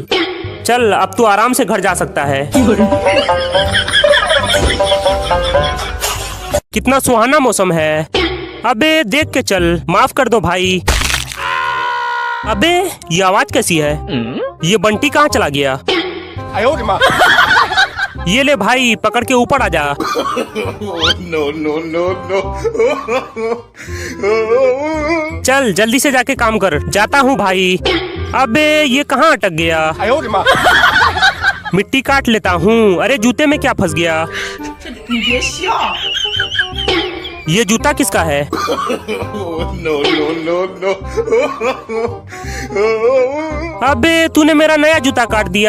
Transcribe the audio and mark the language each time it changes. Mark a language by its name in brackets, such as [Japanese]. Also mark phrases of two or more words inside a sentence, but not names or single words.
[Hindi] चल अब तू आराम से घर जा सकता है। कितना सुहाना मौसम है। अबे देख के चल, माफ कर दो भाई। अबे ये आवाज कैसी है? ये बंटी कहाँ चला गया? [Chinese] 哎呦我的妈！ [Hindi] ये ले भाई, पकड़ के ऊपर आ जा। [English] no no no no [Hindi] चल जल्दी से जाके काम कर। जाता हूँ भाई। अबे ये कहाँ अटक गया? [Chinese] 哎呦我的妈！ [Hindi] मिट्टी काट लेता हूँ। अरे जूते में क्या फंस गया? [Chinese] 你别笑， [Hindi] ये जूता किसका है? [English] no no no no [Hindi] अबे तूने मेरा नया जूता काट दिया।